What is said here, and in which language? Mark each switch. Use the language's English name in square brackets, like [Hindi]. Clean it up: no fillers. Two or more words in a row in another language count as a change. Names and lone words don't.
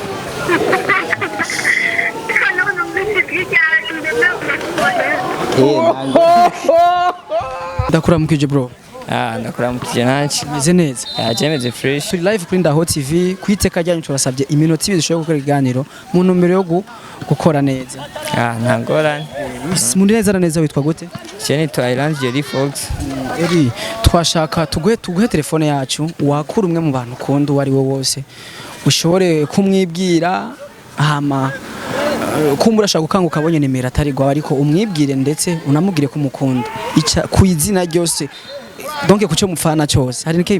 [Rundi] Ndakuramukije bro. Ndakuramukije nanje. Meze neza? Meze fresh. Turi live kuri Ndaho TV kwiteka ryanyu turasabye iminota 2 dushobora gukora iganiro mu ntumbero yo gukora neza. Ntangorane. Mundi neza neza witwa gute? Cheni to Island Jerry Fox. Eri twashaka tuguhe telefone yacu wakura umwe mu bantu ukunda wari we wose ushobore kumwibwira hama kumbura shaka gukanguka abonye nimero atari gwa ariko umwibwire ndetse unamubwire ko umukunda ica ku izina ryose donc kuco mufana cyose hari nikimwe